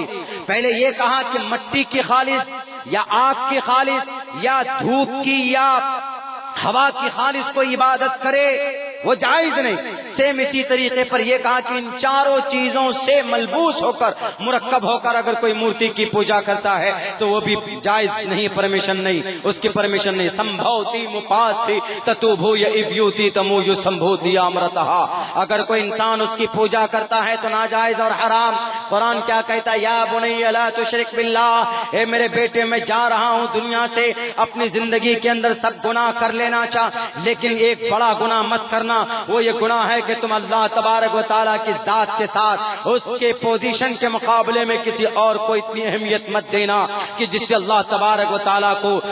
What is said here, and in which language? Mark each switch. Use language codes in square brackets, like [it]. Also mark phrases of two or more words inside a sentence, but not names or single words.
[ur] پہلے یہ کہا کہ مٹی کی خالص یا آگ کی خالص یا دھوپ کی یا ہوا کی خالص کوئی عبادت کرے وہ جائز نہیں۔ سیم اسی طریقے پر یہ کہا کہ ان چاروں چیزوں سے ملبوس ہو کر مرکب ہو کر اگر کوئی مورتی کی پوجا کرتا ہے تو وہ بھی جائز نہیں، پرمیشن نہیں، اس کی پرمیشن نہیں۔ [sa] सम्भूति मपास्ति ततोभू या अभियूति तमोजो सम्भूति अमृत. [ur] اگر کوئی انسان اس کی پوجا کرتا ہے تو ناجائز اور حرام۔ قرآن کیا کہتا ہے؟ [ar] یا بنی لا تشرک باللہ، [ur] اے میرے بیٹے میں جا رہا ہوں دنیا سے، اپنی زندگی کے اندر سب گناہ کر لینا چاہ، لیکن ایک بڑا گناہ مت کرنا کرنا وہ یہ گناہ ہے کہ تم اللہ تبارک و تعالیٰ کی ذات کے ساتھ اس کے پوزیشن کے مقابلے میں کسی اور کو اتنی اہمیت مت دینا کہ جس سے اللہ تبارک و تعالیٰ کو